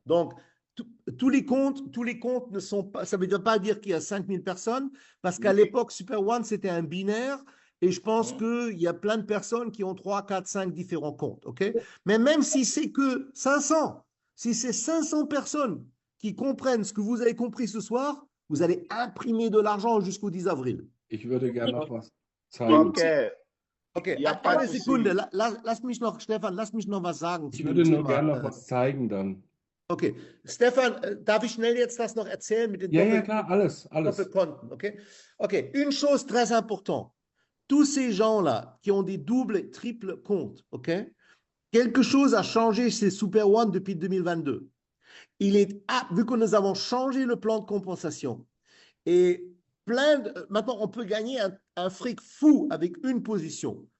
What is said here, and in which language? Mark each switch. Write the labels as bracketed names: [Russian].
[French] Donc, tous les comptes ne sont pas, ça ne veut pas dire qu'il y a 5000 personnes, parce qu'à l'époque, Super One, c'était un binaire, et je pense qu'il y a plein de personnes qui ont 3, 4, 5 différents comptes. OK? Mais même si c'est que 500, si c'est 500 personnes qui comprennent ce que vous avez compris ce soir, vous allez imprimer de l'argent jusqu'au 10 avril. [German] Ich würde gerne noch was zeigen. OK. Okay, eine Sekunde. Lass mich noch, Stefan, lass mich noch was sagen. Ich würde nur gerne noch was zeigen dann. Okay, Stefan, darf ich schnell jetzt das noch erzählen mit den Ja, klar, alles. Doppelkonten, okay? [French] Okay, une chose très importante. Tous ces gens-là qui ont des doubles et triples comptes, ok? Quelque chose a changé chez Super One depuis 2022. Vu que nous avons changé le plan de compensation et maintenant, on peut gagner un fric fou avec une position.